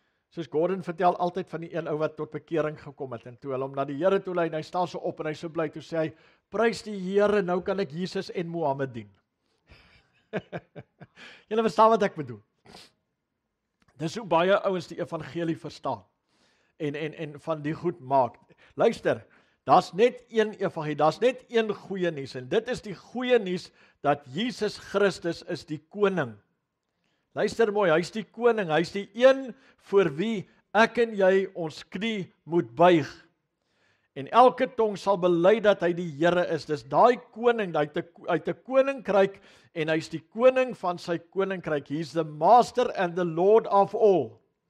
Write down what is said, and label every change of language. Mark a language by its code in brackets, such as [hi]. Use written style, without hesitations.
[af] Soos Gordon vertel altyd van die een ou wat tot bekering gekom het, en toe hulle hom na die Here toe lei, en hy staan so op en hy so bly, toe sê hy, prys die Here, nou kan ek Jesus en Mohammed dien. Julle verstaan wat ek bedoel. Dis hoe baie ouens die evangelie verstaan, en van die goed maak. Luister, daar's net een evangelie, daar's net een goeie nuus, en dit is die goeie nuus, dat Jesus Christus is die koning. Luister mooi, hy's die koning, hy's die een voor wie ek en jy ons knie moet buig. En elke tong sal bely dat hy die Here is. Dis daai koning, uit 'n koninkryk, en hy's die koning van sy koninkryk. [en] He's the master and the Lord of all.